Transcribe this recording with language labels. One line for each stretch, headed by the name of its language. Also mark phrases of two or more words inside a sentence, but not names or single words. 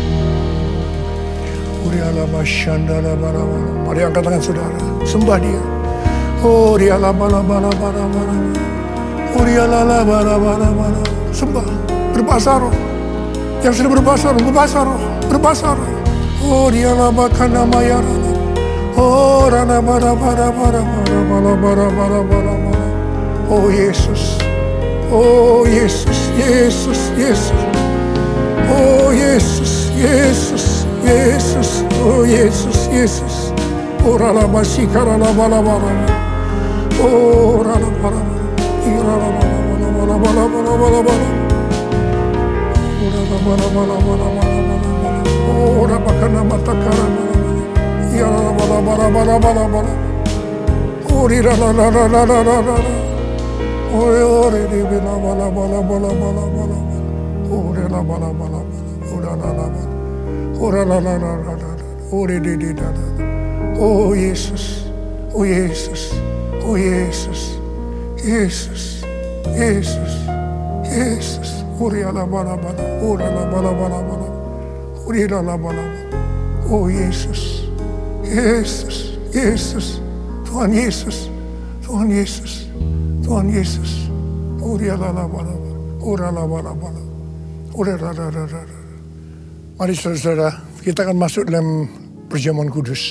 Indonesian: Mari angkat tangan saudara, sembah Dia. Oh Dia sembah, berbahasa roh. Yang sudah berbahasa roh, berbahasa roh. Oh Dia labakana mayarana. Oh rana bara. Oh Yesus. Oh Yesus, Yesus, Yesus. Oh Yesus, Yesus, Yesus. Oh Yesus, Yesus. Oh rana masikara bara. Oh rana bara. Oh rabakana matakara. Ya bara. Oh rira la. Oh re di bala. Oh re la bala. Oh la. Oh re di. Oh Yesus. Oh Yesus. Oh Yesus. Yesus. Yesus. Yesus. Oh re la bala. Oh la bala. Oh re la bala. Oh Yesus. Yesus. Yesus. Tuhan Yesus. Tuhan Yesus. Tuhan Yesus. Ora la bala. Mari saudara, kita akan masuk dalam perjamuan kudus.